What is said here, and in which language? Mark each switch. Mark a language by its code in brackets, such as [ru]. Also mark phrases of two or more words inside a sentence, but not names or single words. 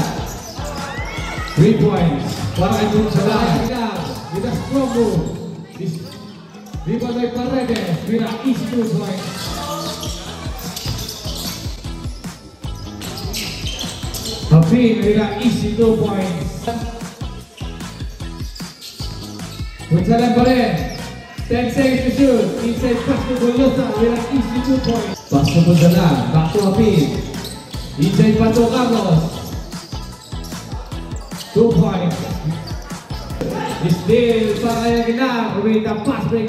[en] 3 points para Gonzalan. Aguilar with a strong move. Rebound by Paredes with an easy 2 points. Happy with an easy 2 points. [tl] Gonzalan pa rin. [en] 10 seconds to shoot. Inside pass to Golosa with an easy 2 points. Pass to Gonzalan. Back to Happy. Inside pass to Carlos. 2 points. Still para Aguilar with a pass break.